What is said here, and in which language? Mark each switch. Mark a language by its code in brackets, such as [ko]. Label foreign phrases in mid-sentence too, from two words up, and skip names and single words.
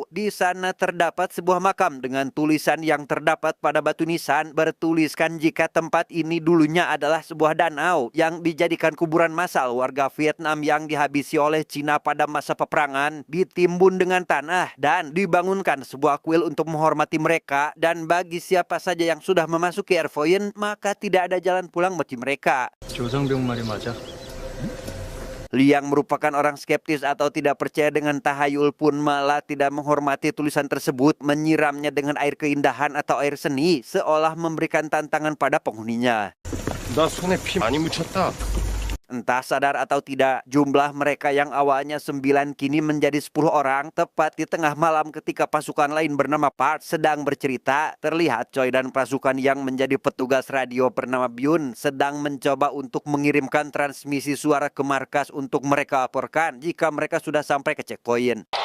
[id] Di sana terdapat sebuah makam dengan tulisan yang terdapat pada batu nisan bertuliskan jika tempat ini dulunya adalah sebuah danau yang dijadikan kuburan massal warga Vietnam yang dihabisi oleh Cina pada masa peperangan, ditimbun dengan tanah dan dibangunkan sebuah kuil untuk menghormati mereka. Dan bagi siapa saja yang sudah memasuki airpoint, maka tidak ada jalan pulang bagi mereka. [ko] 조상병 말이 맞아? [id] Lee yang merupakan orang skeptis atau tidak percaya dengan tahayul pun malah tidak menghormati tulisan tersebut, menyiramnya dengan air keindahan atau air seni, seolah memberikan tantangan pada penghuninya. [ko] 나 손에 피 많이 묻혔다. [id] Entah sadar atau tidak, jumlah mereka yang awalnya 9 kini menjadi 10 orang. Tepat di tengah malam ketika pasukan lain bernama Park sedang bercerita, terlihat Choi dan pasukan yang menjadi petugas radio bernama Byun sedang mencoba untuk mengirimkan transmisi suara ke markas untuk mereka laporkan jika mereka sudah sampai ke checkpoint.